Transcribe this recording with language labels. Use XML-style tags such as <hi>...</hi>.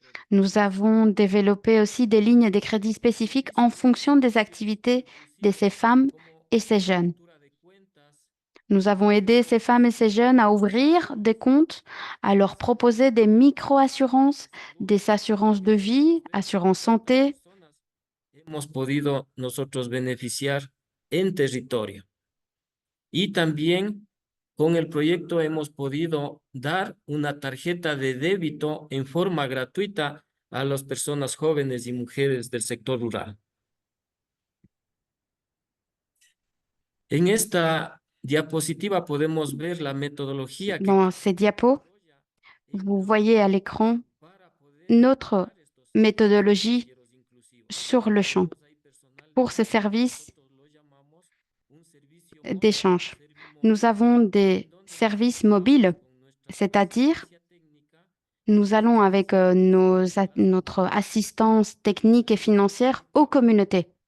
<fr>Nous avons développé aussi des lignes de crédit spécifiques en fonction des activités de ces femmes et ces jeunes. Nous avons aidé ces femmes et ces jeunes à ouvrir des comptes, à leur proposer des micro-assurances, des assurances de vie, assurances santé.</fr> <es>Hemos podido nosotros beneficiar en territorio. Y también con el proyecto hemos podido dar una tarjeta de débito en forma gratuita a las personas jóvenes y mujeres del sector rural. En esta diapositiva podemos ver la metodología que...</es> <fr>Dans ces diapos, vous voyez à l'écran notre méthodologie sur le champ pour ces services d'échange. Nous avons des services mobiles, c'est-à-dire nous allons avec notre assistance technique et financière aux communautés.</fr>